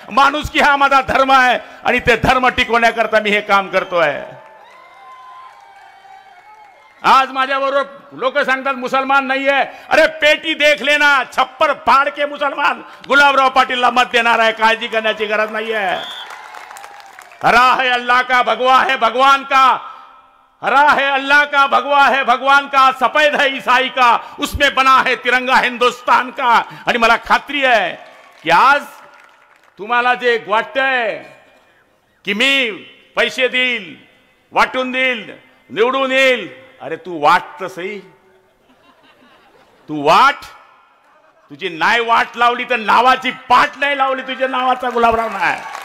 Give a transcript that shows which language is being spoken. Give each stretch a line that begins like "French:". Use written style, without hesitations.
Marathi: माणुसकी हा माझा धर्म आहे आणि ते धर्म टिकवण्याकरता मी हे काम करतोय. आज माझ्याबरोबर लोक सांगतात मुसलमान नाहीये,
Hindi: अरे पेटी देख लेना, छप्पर फाड़ के
Marathi: मुसलमान गुलाबराव पाटीलला मत देणार आहे, काळजी करण्याची गरज नाहीये।
Hindi: हरा है अल्लाह का, भगवा है भगवान का, हरा है अल्लाह का, भगवा है भगवान का, सफेद है ईसाई का, उसमें बना है तिरंगा हिंदुस्तान का।
Marathi: आणि मला खात्री आहे की आज तुम्हाला जे वाटतंय की मी पैसे देईल, वाटून देईल, निवडून येईल, अरे तू वाट तर सही, तू वाट, तुझी नाही वाट लावली तर नावाची पाठ नाही लावली, तुझ्या नावाचा गुलाबराव नाही।